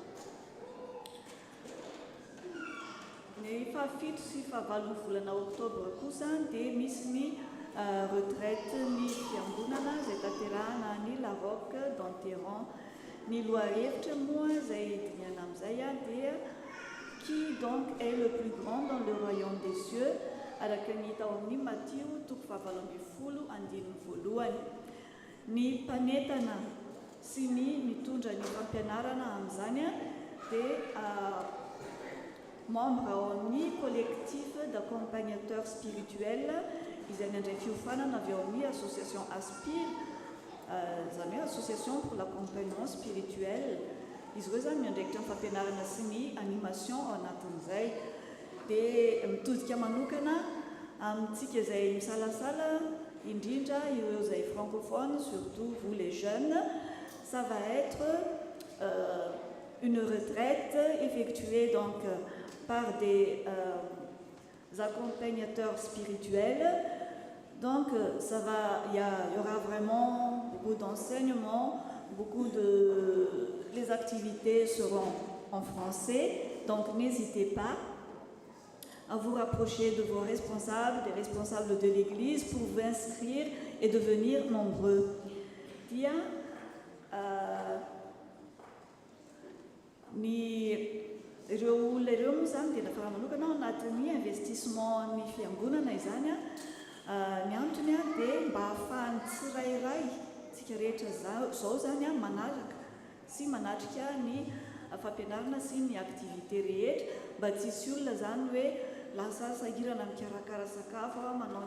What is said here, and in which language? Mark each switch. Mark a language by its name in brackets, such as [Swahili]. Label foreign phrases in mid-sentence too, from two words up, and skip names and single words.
[Malagasy] Ny fahafito sy fahavalon'ny volana oktobra kosa dia misy ny retraite ny fiangonana izay tanterahana ny La Roque d'Enterrand. Ny lohahevitra moa izay diniana amin'izay a dia [French] qui donc est le plus grand dans le royaume des cieux [Malagasy] araka ny hita ao amin'ny Matteo 7:12. Ny mpanetana sy ny mitondra ny fampianarana amin'izany a dia membre ao amin'ny [French] collectif d'accompagnateurs spirituels [Malagasy] izay nandray fiofanana avy ao amin'ny association Aspire zany hoe [French] association pour l'accompagnement spirituel [Malagasy] izy hoe zany miandraikitra ny fampianarana sy ny animation ao anatin'izay dia mitodika manokana amintsika izay misalasala indrindra ireo izay francophone [French] surtout vous les jeunes ça va être une retraite effectuée donc par des accompagnateurs spirituels. Donc il y aura vraiment beaucoup d'enseignements, les activités seront en français, donc n'hésitez pas à vous rapprocher de vos responsables, des responsables de l'église pour vous inscrire et devenir nombreux. [Malagasy] Ireo olona ireo moa zany dia nafa manokana ao anatin'ny investissement ny fiangonana izany ny antony dia mba hahafahan'ny tsirairay tsika rehetra zao zany manaraka sy manatrika ny fampianarana sy ny activité rehetra mba tsy hisy olona zany hoe lasa sahirana mikarakara sakafo manao